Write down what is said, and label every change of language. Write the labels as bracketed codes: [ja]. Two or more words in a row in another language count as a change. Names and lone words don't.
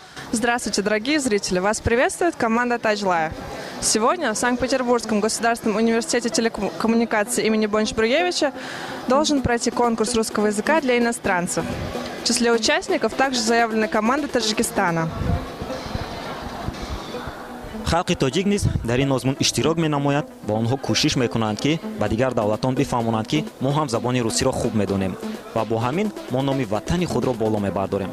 [ru] Здравствуйте, дорогие зрители! Вас приветствует команда Таджлая. Сегодня в Санкт-Петербургском государственном университете телекоммуникаций имени Бонч-Бруевича должен пройти конкурс русского языка для иностранцев. В числе участников также заявлена команда Таджикистана. [tg] халқи тоҷик низ дар ин озмун иштирок менамояд ва онҳо кӯшиш мекунанд ки ба дигар давлатон бифаҳмонанд ки мо ҳам забони русиро хуб медонем ва бо ҳамин мо номи ватани худро боло мебардорем.